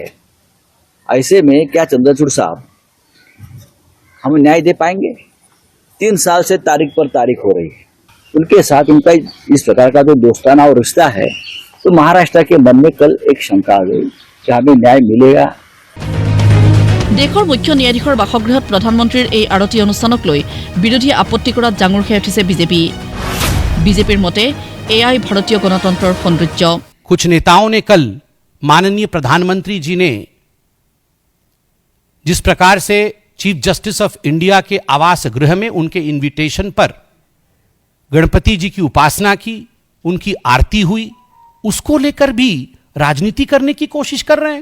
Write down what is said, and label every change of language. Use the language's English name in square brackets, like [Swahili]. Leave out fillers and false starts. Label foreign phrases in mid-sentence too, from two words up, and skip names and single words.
[Hindi] ऐसे में क्या चंद्रचूड़ साहब हम न्याय दे पाएंगे? 3 साल से तारीख पर तारीख हो रही है, उनके साथ उनका इस प्रकार का जो दोस्ताना और रिश्ता है, तो महाराष्ट्र के मन में कल एक शंका आ गई कि हमें न्याय मिलेगा। [Assamese] দেশৰ মুখ্য ন্যায়াধীশৰ বাসগৃহত প্ৰধানমন্ত্ৰীৰ এই আৰতি অনুষ্ঠানক লৈ বিৰোধীয়ে আপত্তি কৰাত জাঙুৰ খাই উঠিছে বিজেপিৰ মতে এয়াই ভাৰতীয় গণতন্ত্ৰৰ সৌন্দৰ্য। [Hindi] कुछ नेताओं ने कल माननीय प्रधानमंत्री जी ने जिस प्रकार से [English] Chief Justice of India [Hindi] के आवास गृह में उनके इनविटेशन पर गणपति जी की उपासना की, उनकी आरती हुई, उसको लेकर भी राजनीति करने की कोशिश कर रहे हैं।